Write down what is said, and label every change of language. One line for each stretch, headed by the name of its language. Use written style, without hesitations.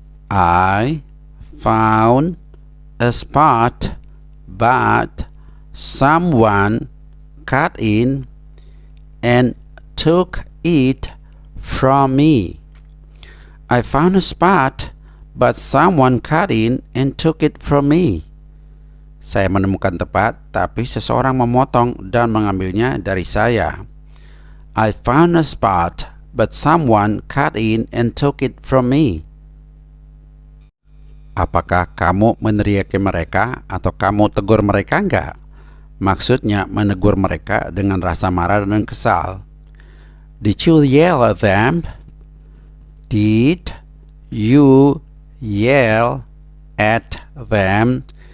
English: I found a spot, but someone cut in and took it from me. I found a spot, but someone cut in and took it from me.
Indonesian: Saya menemukan tempat, tapi seseorang memotong dan mengambilnya dari saya.
English: I found a spot, but someone cut in and took it from me.
Indonesian: Apakah kamu meneriaki mereka atau kamu tegur mereka enggak? Maksudnya menegur mereka dengan rasa marah dan kesal.
English: Did you yell at them? Did you yell at them?